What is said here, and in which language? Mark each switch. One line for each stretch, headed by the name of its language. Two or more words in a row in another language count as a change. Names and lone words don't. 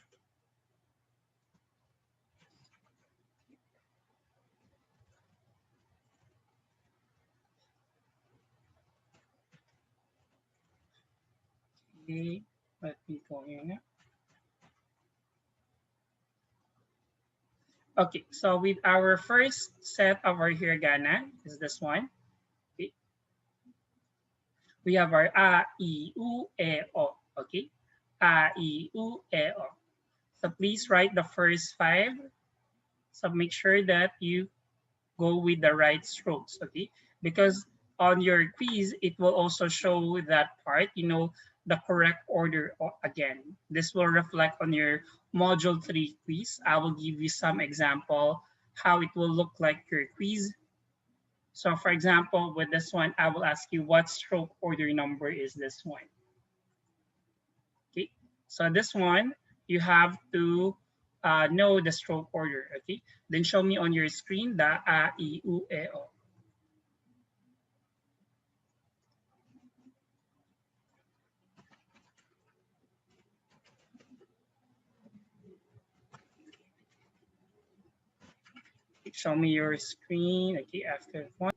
English: Okay, let me go here now. Okay, so with our first set of our hiragana is this one. Okay, we have our
Japanese: a, I, u, e, o. Okay, a, I, u, e, o.
English: So please write the first five. So make sure that you go with the right strokes, okay? Because on your quiz, it will also show that part, the correct order again. This will reflect on your module 3 quiz. I will give you some example how it will look like your quiz. So for example, with this one, I will ask you what stroke order number is this one. Okay, so this one, you have to know the stroke order, okay? Then show me on your screen the
Japanese: a, I, u, e, o.
English: Show me your screen, okay, after one.